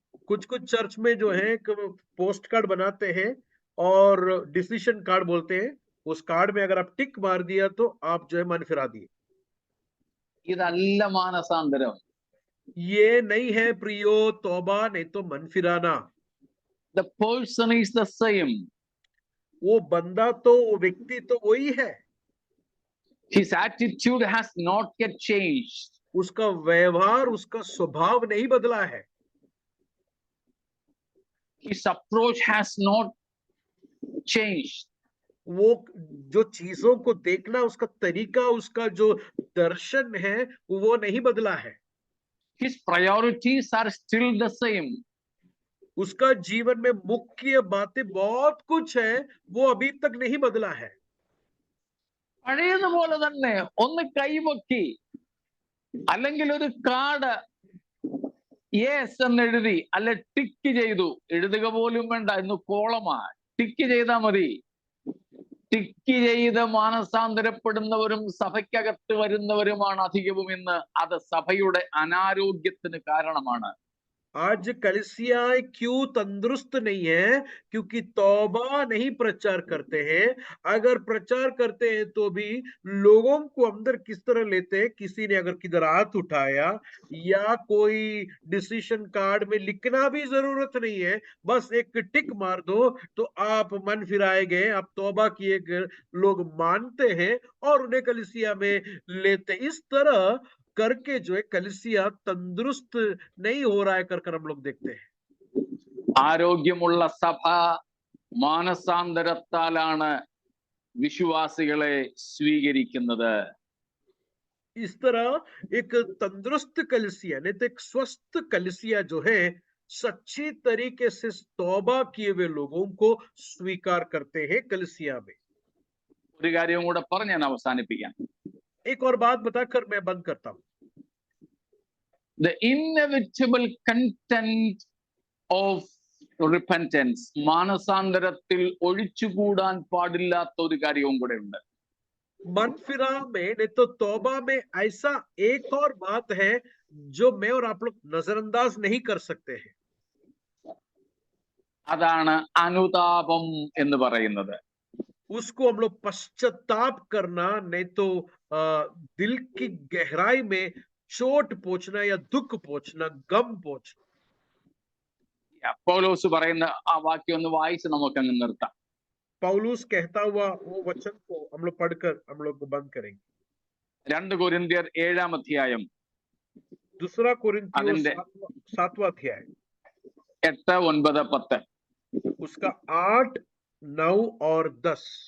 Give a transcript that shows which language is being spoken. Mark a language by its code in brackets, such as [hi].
[hi] कुछ कुछ चर्च में जो है पोस्ट कार्ड बनाते हैं और डिसीजन कार्ड बोलते हैं, उस कार्ड में अगर आप टिक मार दिया तो आप जो है मन फिरा दिए। [ml] ഇതല്ല മാനസാന്തരം. [hi] ये नहीं है प्रियो तौबा, नहीं तो मन फिराना। [en] The person is the same. [hi] वो बंदा तो, वो व्यक्ति तो वही है, [en] His attitude has not yet changed. [hi] उसका व्यवहार, उसका स्वभाव नहीं बदला है, [en] His approach has not changed. [hi] वो जो चीजों को देखना, उसका तरीका, उसका जो दर्शन है वो नहीं बदला है, [en] His priorities are still the same. [hi] उसका जीवन में मुख्य बातें बहुत कुछ है, वो अभी तक नहीं बदला है। [ml] പഴയതുപോലെ തന്നെ ഒന്ന് കൈപൊക്കി, അല്ലെങ്കിൽ ഒരു കാർഡ് യെസ് എന്നെഴുതി, അല്ലെ ടിക്ക് ചെയ്തു, എഴുതുക പോലും വേണ്ട, ഇന്ന് കോളമാ, ടിക്ക് ചെയ്താൽ മതി. ടിക്ക് ചെയ്ത് മാനസാന്തരപ്പെടുന്നവരും സഭയ്ക്കകത്ത് വരുന്നവരുമാണ് അധികവും ഇന്ന്. അത് സഭയുടെ അനാരോഗ്യത്തിന് കാരണമാണ്. [hi] आज कलीसियाएं क्यों तंदुरुस्त नहीं है? क्योंकि तौबा नहीं प्रचार करते हैं। अगर प्रचार करते हैं तो भी लोगों को अंदर किस तरह लेते हैं, किसी ने अगर किधर हाथ उठाया या कोई डिसीजन कार्ड में लिखना भी जरूरत नहीं है, बस एक टिक मार दो तो आप मन फिराए गए, आप तौबा किए गए लोग मानते हैं और उन्हें कलीसिया में लेते। इस तरह करके जो है कलीसिया तंदुरुस्त नहीं हो रहा है कर हम लोग देखते हैं। [ml] ആരോഗ്യമുള്ള സഭ മാനസാന്തരത്താലാണ് വിശ്വാസികളെ സ്വീകരിക്കുന്നത്. [hi] इस तरह एक तंदुरुस्त कलीसिया नहीं तो एक स्वस्थ कलीसिया जो है सच्ची तरीके से तौबा किए हुए लोगों को स्वीकार करते हैं कलीसिया में। [ml] ഒരു കാര്യവും കൂടെ പറഞ്ഞ് ഞാൻ അവസാനിപ്പിക്കാം. [hi] एक और बात बताकर मैं बंद करता हूं। [en] The inevitable content of repentance, [ml] മാനസാന്തരത്തിൽ ഒഴിച്ചുകൂടാൻ പാടില്ലാത്ത ഒരു കാര്യവും കൂടെ ഉണ്ട്. [hi] मन फिरा में नहीं तो तौबा में ऐसा एक और बात है जो मैं और आप लोग नजरअंदाज नहीं कर सकते हैं। [ml] അതാണ് അനുതാപം എന്ന് പറയുന്നത്. [hi] उसको हम लोग पश्चाताप करना नहीं तो दिल की गहराई में चोट पहुंचना या दुख पहुंचना, गम पहुंचना। [ml] പൗലോസ് പറയുന്ന ആ വാക്യം ഒന്ന് വായിച്ച് നമുക്കങ്ങ് നിർത്താം. [hi] पौलुस कहता हुआ वो वचन को हम लोग पढ़कर हम लोग को बंद करेंगे। [ml] 2 കൊരിന്ത്യർ 7-ാം അധ്യായം [hi] दूसरा कोरिन्थियों [ml] അതിന്റെ [hi] 7वां अध्याय [ml] 8, 9, 10 [hi] उसका 8, 9 और 10